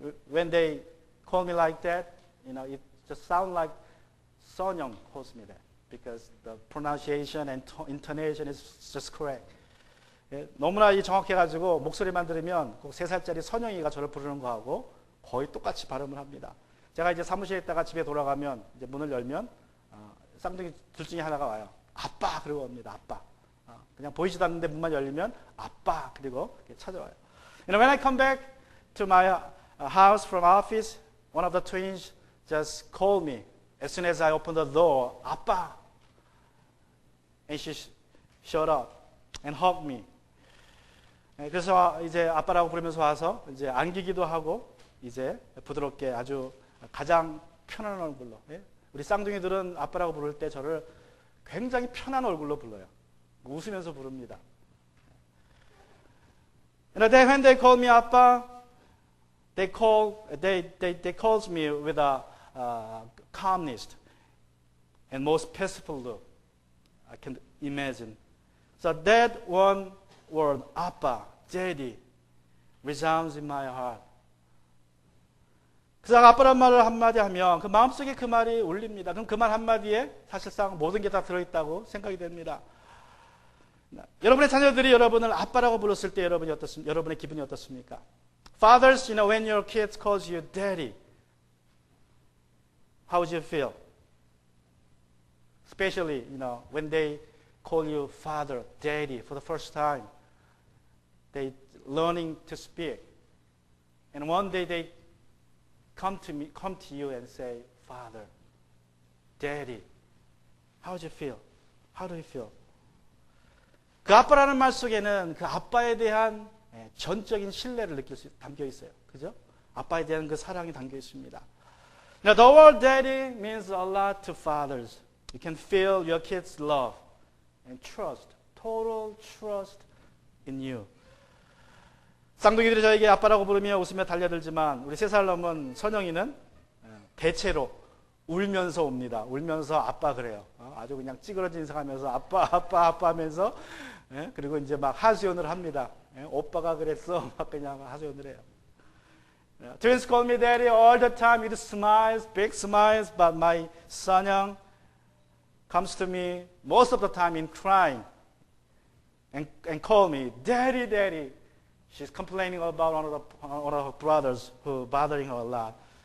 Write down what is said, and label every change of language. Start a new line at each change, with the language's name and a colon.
English: When they call me like that, it just sounds like 선영 calls me that because the pronunciation and intonation is just correct.
Korean: 너무나 정확해가지고 목소리만 들으면 꼭 3살짜리 선영이가 저를 부르는 거하고 거의 똑같이 발음을 합니다. 제가 이제 사무실에 있다가 집에 돌아가면 이제 문을 열면 쌍둥이 둘 중에 하나가 와요. 아빠 그러고 옵니다. 아빠. 그냥 보이지도 않는데 문만 열리면 아빠 그리고 찾아와요.
English: When I come back to my house from office, one of the twins just called me as soon as I opened the door.
Korean: 아빠.
English: And she showed up and hugged me.
Korean: 그래서 이제 아빠라고 부르면서 와서 이제 안기기도 하고 이제 부드럽게 아주 가장 편안한 얼굴로. 우리 쌍둥이들은 아빠라고 부를 때 저를 굉장히 편한 얼굴로 불러요. 웃으면서 부릅니다.
English: When they call me 아빠, they calls me with a calmness and most peaceful look. I can imagine. So that one word, 아빠, daddy, resounds in my heart.
Korean: 그래서 아빠란 말을 한마디 하면 그 마음속에 그 말이 울립니다. 그럼 그 말 한마디에 사실상 모든 게 다 들어있다고 생각이 됩니다. 여러분의 자녀들이 여러분을 아빠라고 불렀을 때 여러분의 기분이 어떻습니까?
English: Fathers, when your kids calls you daddy, how would you feel? Especially, when they call you father, daddy for the first time. They learning to speak. And one day they come to you and say, Father, Daddy. How would you feel? How do you feel?
Korean: 그 아빠라는 말 속에는 그 아빠에 대한 전적인 신뢰를 느낄 수 담겨 있어요. 그죠? 아빠에 대한 그 사랑이 담겨 있습니다.
English: Now, the word daddy means a lot to fathers. You can feel your kids' love and trust, total trust in you.
Korean: 쌍둥이들이 저에게 아빠라고 부르며 웃으며 달려들지만 우리 3살 넘은 선영이는 대체로 울면서 옵니다. 울면서 아빠 그래요. 아주 그냥 찌그러진 인상하면서 아빠 하면서 그리고 이제 막 하소연을 합니다. 오빠가 그랬어. 막 그냥 하소연을 해요.
English: Twins call me daddy all the time with smiles, big smiles, but my 선영 comes to me most of the time in crying and call me daddy, daddy. She's complaining about one of her brothers who bothering her a lot.